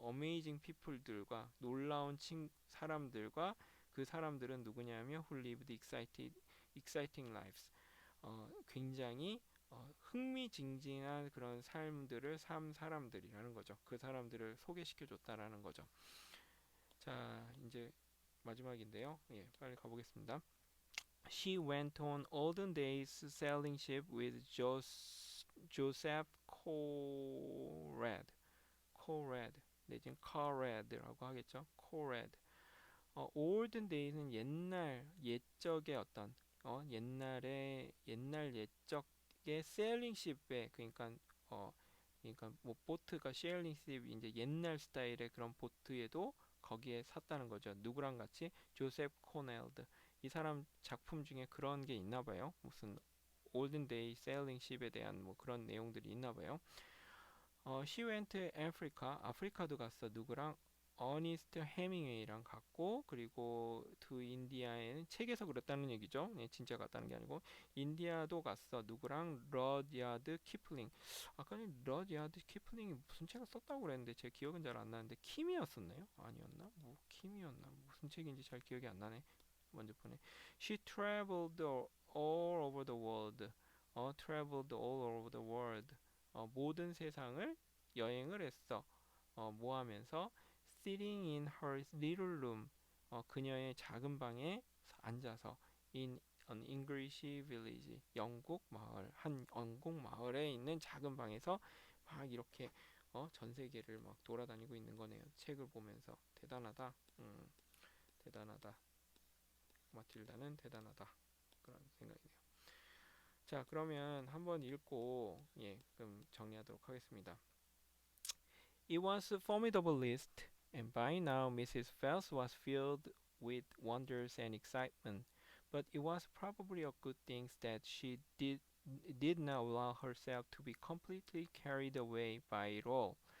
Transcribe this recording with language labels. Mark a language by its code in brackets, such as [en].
[ko] amazing people들과 놀라운 사람들과 그 사람들은 누구냐면 [en] who lived exciting lives. [ko] 굉장히 흥미진진한 그런 삶들을 산 사람들이라는 거죠. 그 사람들을 소개시켜 줬다라는 거죠. 자, 이제 마지막인데요. 예, 빨리 가보겠습니다. [en] She went on olden days sailing ship with Joseph Conrad [ko] 내지는 [en] Conrad라고 하겠죠. Conrad. [ko] olden days는 옛적의 어떤 옛날 옛적의 세일링 쉽에 어 그러니까 뭐 보트가 세일링 쉽 이제 옛날 스타일의 그런 보트에도 거기에 샀다는 거죠. 누구랑 같이 조셉 코넬드 이 사람 작품 중에 그런 게 있나 봐요. 무슨 올든 데이 세일링 쉽에 대한 뭐 그런 내용들이 있나 봐요. [en] she went to Africa [ko] 아프리카도 갔어. 누구랑 어니스트 해밍웨이랑 갔고 그리고 to 인디아에는 책에서 그랬다는 얘기죠. 네, 진짜 갔다는 게 아니고 인디아도 갔어. 누구랑 러디아드 키플링. 아까 러디아드 키플링이 무슨 책을 썼다고 그랬는데 제 기억은 잘 안 나는데 킴이었었나요? 아니었나? 뭐 킴이었나? 무슨 책인지 잘 기억이 안 나네. 먼저 보네. [en] She traveled all over the world. traveled all over the world. [ko] 모든 세상을 여행을 했어. 뭐 하면서 [en] sitting in her little room [ko] 그녀의 작은 방에 앉아서 [en] in an English village [ko] 한 영국 마을에 있는 작은 방에서 막 이렇게 전 세계를 막 돌아다니고 있는 거네요. 책을 보면서 대단하다. 대단하다. 마틸다는 대단하다. 그런 생각이네요. 자, 그러면 한번 읽고 그럼 정리하도록 하겠습니다. [en] It was a formidable list, and by now Mrs. Phelps was filled with wonders and excitement. But it was probably a good thing that she did did not allow herself to be completely carried away by it all.